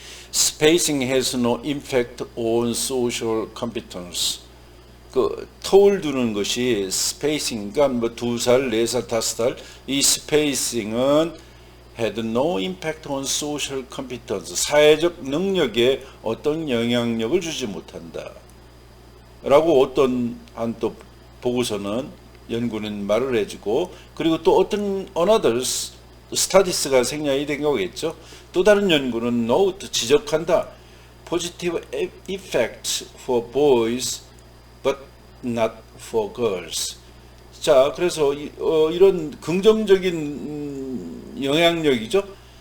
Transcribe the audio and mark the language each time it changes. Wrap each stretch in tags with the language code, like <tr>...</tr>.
<en>Spacing has no impact on social competence.</en> <ko>그 터울 두는 것이 스페이싱, 그러니까 뭐 2살, 4살, 5살 이 스페이싱은</ko> <en>had no impact on social competence.</en> <ko>사회적 능력에 어떤 영향력을 주지 못한다. 라고 어떤 한 또 보고서는 연구는 말을 해주고, 그리고 또 어떤</ko> <en>another studies</en> <ko>가 생략이 된 거겠죠. 또 다른 연구는</ko> <en>note</en> <ko>지적한다.</ko> <en>positive effects for boys but not for girls.</en> <ko>자, 그래서 이런 긍정적인 영향력이죠.</ko>